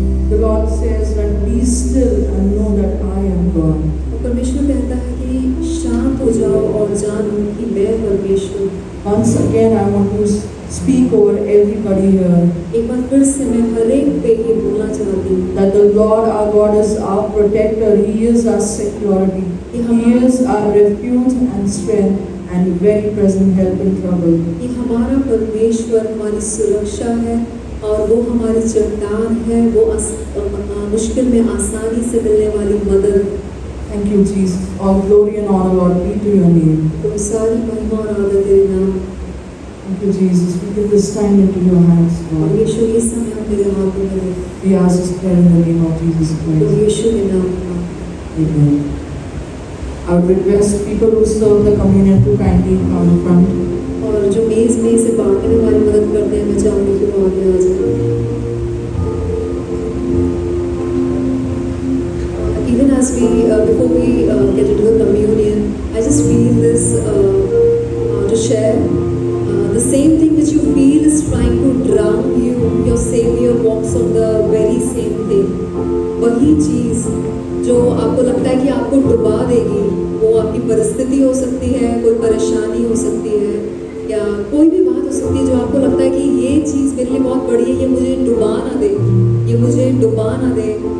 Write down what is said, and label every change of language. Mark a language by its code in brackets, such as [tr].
[en] The Lord says that be still and know that I am God. [hi] और परमेश्वर कहता है कि शांत हो जाओ और जानो कि मैं परमेश्वर हूँ। [en] Once again, I want to speak over everybody here [hi] एक बार फिर से मैं हर एक पे ये बोलना चाहती हूँ [en] that the Lord our God is our protector, He is our security, He is our refuge and strength and very present help in trouble. [hi] कि हमारा परमेश्वर हमारी सुरक्षा है और वो हमारी चट्टान है, वो मुश्किल में आसानी से मिलने वाली मदद। [en] Thank you, Jesus. All glory and honor, Lord, be to your name. [hi] तो सारी महिमा और आदर तेरे नाम। [en] Thank you, Jesus. We give this time into your hands, Lord. [hi] परमेश्वर ये समय हम तेरे हाथों में रखते [en] We ask this prayer in the name of Jesus [hi] हैं। तो [en] Christ. [hi] यीशु के नाम में। [en] Amen. I would request people who serve the communion to kindly come in front. [hi] और जो मेज में इसे बांटने में हमारी मदद करते हैं, मैं चाहूँगी कि वो आगे आ जाए। [en] Even as we before we get into the communion, I just feel this to share the same thing which you feel is trying to drown you. Your Savior walks on the very same thing. [hi] वही चीज़ जो आपको लगता है कि आपको डुबा देगी, वो आपकी परिस्थिति हो सकती है, कोई परेशानी हो सकती है, या कोई भी बात हो सकती है जो आपको लगता है कि ये चीज़ मेरे लिए बहुत बड़ी है, ये मुझे डुबा ना दे, ये मुझे डुबा ना दे।